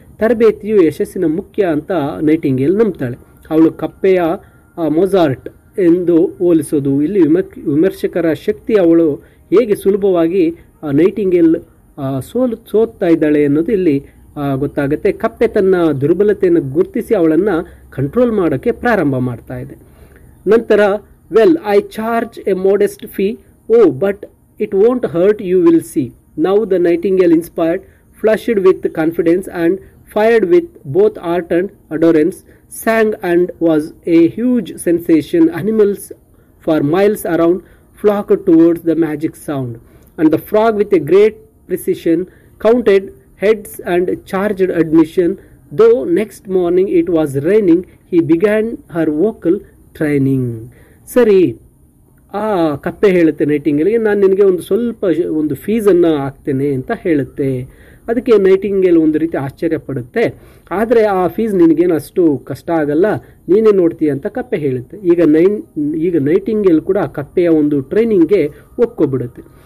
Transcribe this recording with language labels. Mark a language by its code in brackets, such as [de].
[kn] ತರಬೇತಿಯು ಯಶಸ್ಸಿನ ಮುಖ್ಯ ಅಂತ ನೈಟಿಂಗೇಲ್ ನಂಬ್ತಾಳೆ. ಅವಳು ಕಪ್ಪೆಯ ಮೊಜಾರ್ಟ್ ಎಂದು ಹೋಲಿಸೋದು ಇಲ್ಲಿ ವಿಮರ್ಶಕರ ಶಕ್ತಿ, ಅವಳು ಹೇಗೆ ಸುಲಭವಾಗಿ ನೈಟಿಂಗೇಲ್ ಸೋತ್ತಾ ಇದ್ದಾಳೆ ಅನ್ನೋದು ಇಲ್ಲಿ ಗೊತ್ತಾಗುತ್ತೆ. ಕಪ್ಪೆ ತನ್ನ ದುರ್ಬಲತೆಯನ್ನು ಗುರುತಿಸಿ ಅವಳನ್ನು ಕಂಟ್ರೋಲ್ ಮಾಡೋಕ್ಕೆ ಪ್ರಾರಂಭ ಮಾಡ್ತಾ ಇದೆ. ನಂತರ [en] Well I charge a modest fee, oh but it won't hurt, you will see. Now the nightingale inspired, flushed with confidence and fired with both art and adorance, sang and was a huge sensation. Animals for miles around flocked towards the magic sound, and the frog with a great precision counted heads and charged admission. Though next morning it was raining, he began her vocal training. [kn] ಸರಿ, ಆ ಕಪ್ಪೆ ಹೇಳುತ್ತೆ ನೈಟಿಂಗೇಲ್ಗೆ, ನಾನು ನಿನಗೆ ಒಂದು ಫೀಸನ್ನು ಹಾಕ್ತೇನೆ ಅಂತ ಹೇಳುತ್ತೆ. ಅದಕ್ಕೆ ನೈಟಿಂಗೇಲ್ ಒಂದು ರೀತಿ ಆಶ್ಚರ್ಯ ಪಡುತ್ತೆ. ಆದರೆ ಆ ಫೀಸ್ ನಿನಗೇನು ಅಷ್ಟು ಕಷ್ಟ ಆಗಲ್ಲ, ನೀನೇ ನೋಡ್ತೀಯ ಅಂತ ಕಪ್ಪೆ ಹೇಳುತ್ತೆ. ಈಗ ನೈಟಿಂಗೇಲ್ ಕೂಡ ಕಪ್ಪೆಯ ಒಂದು ಟ್ರೈನಿಂಗ್ಗೆ ಒಪ್ಕೊಬಿಡುತ್ತೆ.